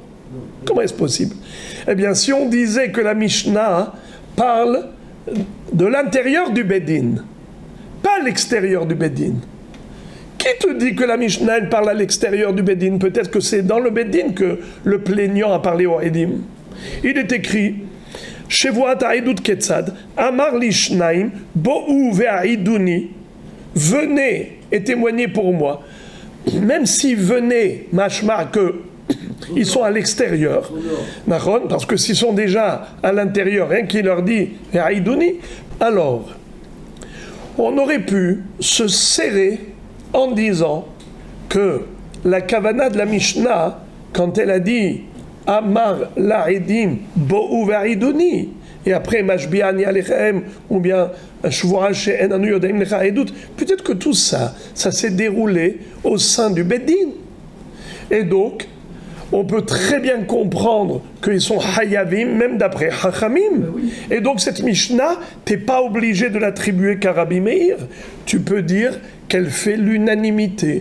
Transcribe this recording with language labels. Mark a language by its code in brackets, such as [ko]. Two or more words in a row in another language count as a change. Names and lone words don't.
[fr] Comment est-ce possible? Eh bien, si on disait que la Mishnah parle de l'intérieur du Beddin, pas l'extérieur du Beddin. Qui te dit que la Mishnah elle parle à l'extérieur du Beddin? Peut-être que c'est dans le Beddin que le plaignant a parlé au Edim. Il est écrit [he] שבועת העדות כיצד אמר לשניים בואו והעידוני [fr] venez et témoignez pour moi, même s'ils venaient, mashma, que ils sont à l'extérieur, parce que s'ils sont déjà à l'intérieur, rien qui leur dit Aïdouni, alors on aurait pu se serrer en disant que la kavana de la Mishnah, quand elle a dit [he] אמר לעדים בואו והעידוני, [fr] et après [he] משביעני עליכם, [fr] ou bien [he] שבועה שאין אנו יודעים לך עדות, [fr] peut-être que tout ça s'est déroulé au sein du Beddin. Et donc, on peut très bien comprendre qu'ils sont hayavim, même d'après Chachamim. Et donc cette Mishnah, tu n'es pas obligé de l'attribuer qu'à Rabbi Meir. Tu peux dire qu'elle fait l'unanimité.